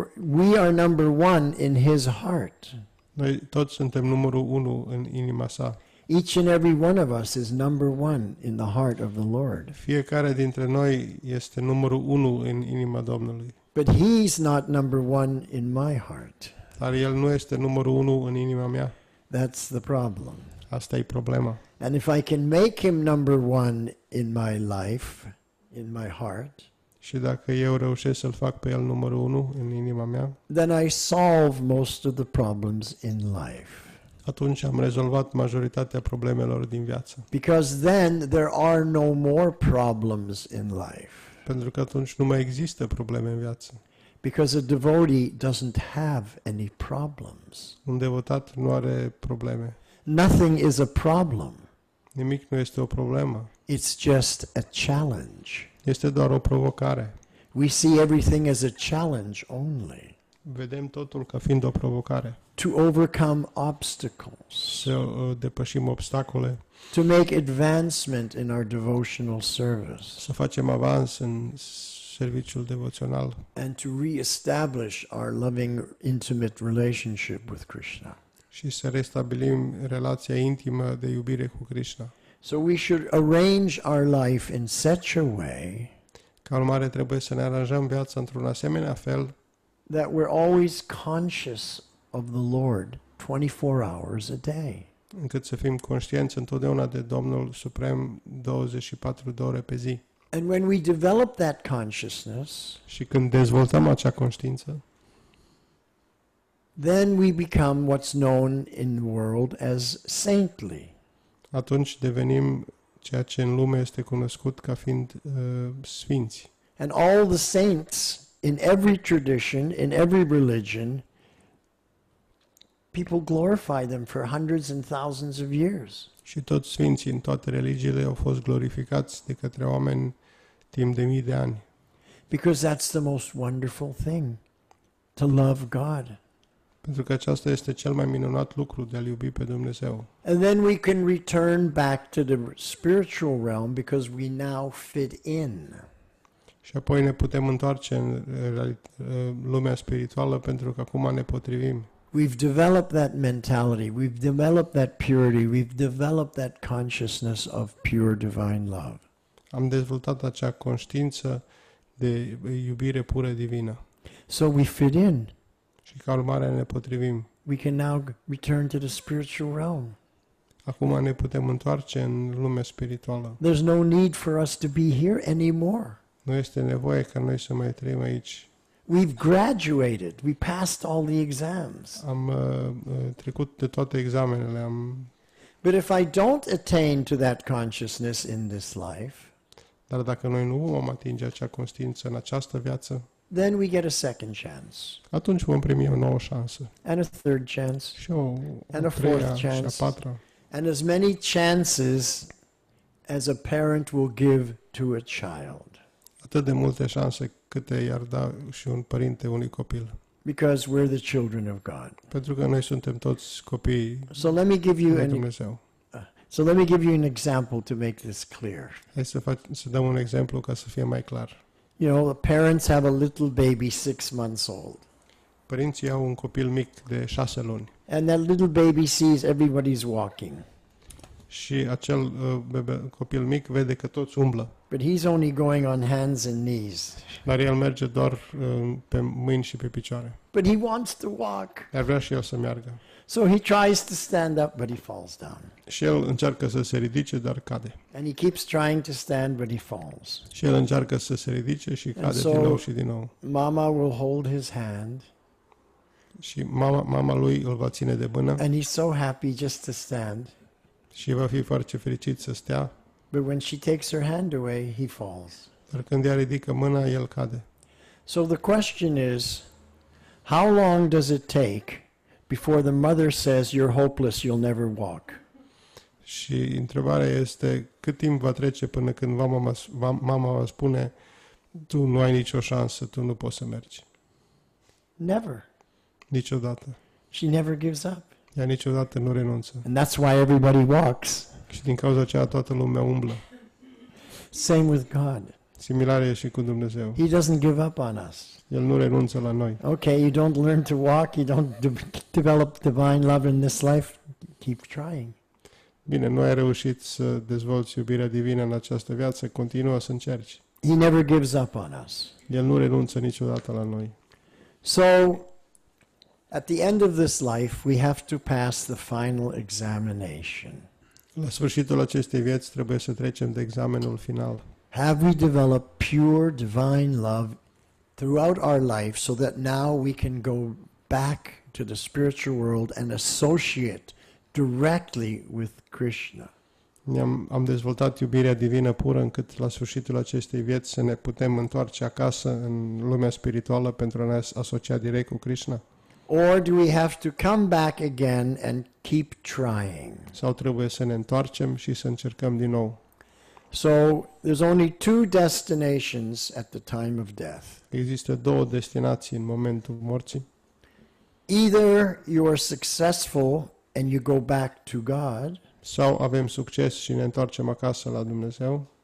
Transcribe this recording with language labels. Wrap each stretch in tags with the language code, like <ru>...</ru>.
<en>We are number one in his heart.</en> <ro>Noi toți suntem numărul 1 în inima sa.</ro> <en>Each and every one of us is number one in the heart of the Lord.</en> <ro>Fiecare dintre noi este numărul 1 în inima Domnului.</ro> <en>But he's not number one in my heart.</en> <ro>Dar El nu este numărul 1 în inima mea.</ro> <en>That's the problem.</en> <ro>Asta e problema.</ro> <en>And if I can make him number one in my life, in my heart,</en> <ro>Și dacă eu reușesc să-L fac pe El numărul 1 în inima mea,</ro> <en>then I solve most of the problems in life.</en> <ro>atunci am rezolvat majoritatea problemelor din viață.</ro> <en>Because then there are no more problems in life.</en> <ro>Pentru că atunci nu mai există probleme în viață.</ro> <en>Because a devotee doesn't have any problems.</en> <ro>Un devotat nu are probleme.</ro> <en>Nothing is a problem.</en> <ro>Nimic nu este o problemă.</ro> <en>It's just a challenge.</en> <ro>Este doar o provocare.</ro> <en>We see everything as a challenge only.</en> <ro>Vedem totul ca fiind o provocare.</ro> <en>To overcome obstacles.</en> <ro>Să depășim obstacole,</ro> <en>To make advancement in our devotional service.</en> <ro>să facem avans în serviciul devoțional</ro> <en>And to reestablish our loving, intimate relationship with Krishna.</en> <ro>și să restabilim relația intimă de iubire cu Krishna.</ro> <en>So we should arrange our life in such a way</en> <ro>Ca urmare, trebuie să ne aranjăm viața într-un asemenea fel</ro> <en>that we're always conscious of the Lord 24 hours a day.</en> <ro>încât să fim conștienți întotdeauna de Domnul Suprem 24 de ore pe zi.</ro> <en>And when we develop that consciousness,</en> <ro>Și când dezvoltăm acea conștiință,</ro> <en>then we become what's known in the world as saintly.</en> <ro>atunci devenim ceea ce în lume este cunoscut ca fiind sfinți.</ro> <en>And all the saints in every tradition, in every religion, people glorify them for hundreds and thousands of years.</en> <ro>Și toți sfinții în toate religiile au fost glorificați de către oameni timp de mii de ani.</ro> <en>Because that's the most wonderful thing, to love God.</en> <ro>Pentru că aceasta este cel mai minunat lucru, de a-L iubi pe Dumnezeu.</ro> <en>And then we can return back to the spiritual realm because we now fit in.</en> <ro>Și apoi ne putem întoarce în lumea spirituală pentru că acum ne potrivim.</ro> <en>We've developed that mentality. We've developed that purity. We've developed that consciousness of pure divine love.</en> <ro>Am dezvoltat acea conștiință de iubire pură divină.</ro> <en>So we fit in.</en> <ro>Și ca urmare ne potrivim.</ro> <en>We can now return to the spiritual realm.</en> <ro>Acum ne putem întoarce în lumea spirituală.</ro> <en>There's no need for us to be here anymore.</en> <ro>Nu este nevoie ca noi să mai trăim aici.</ro> <en>We've graduated. We passed all the exams.</en> <ro>Am trecut de toate examenele.</ro> <en>But if I don't attain to that consciousness in this life,</en> <ro>Dar dacă noi nu vom atinge acea conștiință în această viață,</ro> <en>then we get a second chance,</en> <ro>atunci vom primi o nouă șansă.</ro> <en>and a third chance,</en> <ro>Și o</ro> <en>And a</en> <ro>treia</ro> <en>fourth</en> <ro>și a</ro> <en>chance.</en> <ro>patra.</ro> <en>and as many chances as a parent will give to a child.</en> <ro>Atât de multe șanse câte i-ar da și un părinte unui copil.</ro> <en>Because we're the children of God.</en> <ro>Pentru că noi suntem toți copii</ro> <en>So let me give you</en> <ro>lui</ro> <en>an</en> <ro>Dumnezeu.</ro> <en>example to make this clear.</en> <ro>Hai să dăm un exemplu ca să fie mai clar.</ro> <en>You know, the parents have a little baby 6 months old,</en> <ro>Părinții au un copil mic de 6 luni</ro> <en>and that little baby sees everybody's walking,</en> <ro>și acel copil mic vede că toți umblă,</ro> <en>but he's only going on hands and knees.</en> <ro>dar el merge doar pe mâini și pe picioare.</ro> <en>But he wants to walk.</en> <ro>Dar vrea și el să meargă.</ro> <en>So he tries to stand up, but he falls down.</en> <ro>Și el încearcă să se ridice, dar cade.</ro> <en>And he keeps trying to stand, but he falls.</en> <ro>Și el încearcă să se ridice și cade</ro> <en>so-</en> <ro>din nou și din nou.</ro> <en>Mama will hold his hand,</en> <ro>Și mama lui îl va ține de mână</ro> <en>and he's so happy just to stand.</en> <ro>și va fi foarte fericit să stea,</ro> <en>But when she takes her hand away, he falls.</en> <ro>dar când ea ridică mâna, el cade.</ro> <en>So the question is, how long does it take before the mother says, "You're hopeless, you'll never walk"?</en> <ro>Și întrebarea este cât timp va trece până când mama va spune tu nu ai nicio șansă, tu nu poți să mergi.</ro> <en>Never.</en> <ro>Niciodată.</ro> <en>She never gives up.</en> <ro>Ea niciodată nu renunță.</ro> <en>And that's why everybody walks.</en> <ro>Și din cauza aceea toată lumea umblă.</ro> <en>Same with God.</en> <ro>Similar e și cu Dumnezeu.</ro> <en>He doesn't give up on us.</en> <ro>El nu renunță la noi.</ro> <en>Okay, you don't learn to walk, you don't develop divine love in this life, keep trying.</en> <ro>Bine, nu ai reușit să dezvolți iubirea divină în această viață, continuă să încerci.</ro> <en>He never gives up on us.</en> <ro>El nu renunță niciodată la noi.</ro> <en>So, at the end of this life, we have to pass the final examination.</en> <ro>La sfârșitul acestei vieți trebuie să trecem de examenul final.</ro> <en>Have we developed pure divine love throughout our life so that now we can go back to the spiritual world and associate directly with Krishna?</en> <ro>Am dezvoltat iubirea divină pură încât la sfârșitul acestei vieți să ne putem întoarce acasă în lumea spirituală pentru a ne asocia direct cu Krishna?</ro> <en>Or do we have to come back again and keep trying?</en> <ro>Sau trebuie să ne întoarcem și să încercăm din nou?</ro> <en>So there's only two destinations at the time of death.</en> <ro>Există două destinații în momentul morții.</ro> <en>Either you are successful and you go back to God,</en> <ro>Sau avem succes și ne întoarcem acasă la Dumnezeu,</ro>